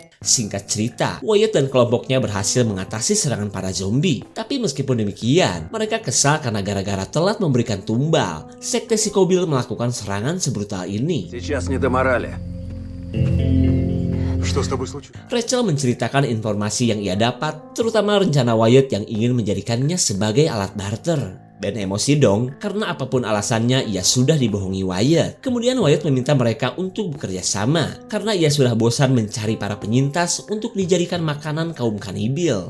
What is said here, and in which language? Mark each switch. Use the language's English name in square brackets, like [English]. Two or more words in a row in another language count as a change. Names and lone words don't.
[Indonesian] Singkat cerita, Wyatt dan kelompoknya berhasil mengatasi serangan para zombie. Tapi meskipun demikian, mereka kesal karena gara-gara telat memberikan tumbal, sekte Psycho-Bill melakukan serangan sebrutal ini. [Russian] Сейчас не до морали. Что с тобой случилось? [Indonesian] Rachel menceritakan informasi yang ia dapat, terutama rencana Wyatt yang ingin menjadikannya sebagai alat barter. Ben emosi dong, karena apapun alasannya ia sudah dibohongi Wyatt. Kemudian Wyatt meminta mereka untuk bekerja sama, karena ia sudah bosan mencari para penyintas untuk dijadikan makanan kaum kanibil.